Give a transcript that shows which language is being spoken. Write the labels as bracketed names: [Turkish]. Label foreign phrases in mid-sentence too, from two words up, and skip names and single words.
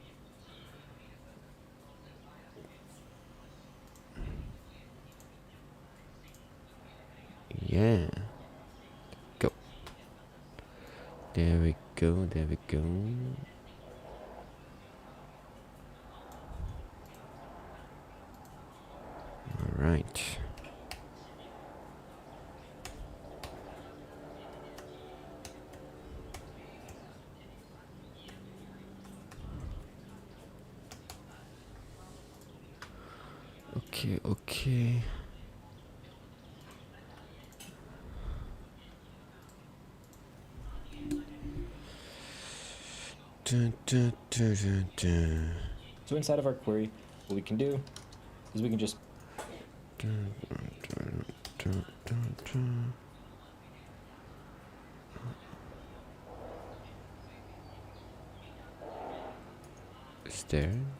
[English] Yeah. Go. There we go, there we go. All right. Okay, okay. Dun, dun, dun, dun, dun. So inside of our query, what we can do is we can just Dun, dun, dun, dun, dun. Is there?